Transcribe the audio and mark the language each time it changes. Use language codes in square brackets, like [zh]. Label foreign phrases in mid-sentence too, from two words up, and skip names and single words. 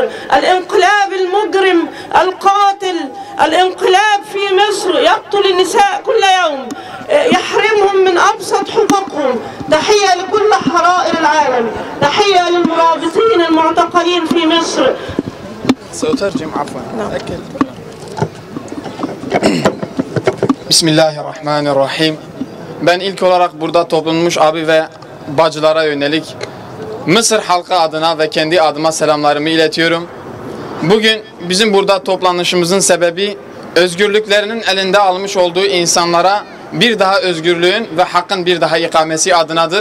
[ar] الانقلاب المجرم القاتل، الانقلاب في مصر يقتل النساء كل يوم، يحرمهم من أبسط حقوقهم. تحية لكل حرائر العالم، تحية للمرابطين المعتقلين في مصر. سأترجم عفوا. Bismillahirrahmanirrahim. [tr] Ben ilk olarak burada toplanmış abi ve bacılara yönelik Mısır halkı adına ve kendi adıma selamlarımı iletiyorum. Bugün bizim burada toplanışımızın sebebi özgürlüklerinin elinde almış olduğu insanlara bir daha özgürlüğün ve hakkın bir daha ikamesi adınadır.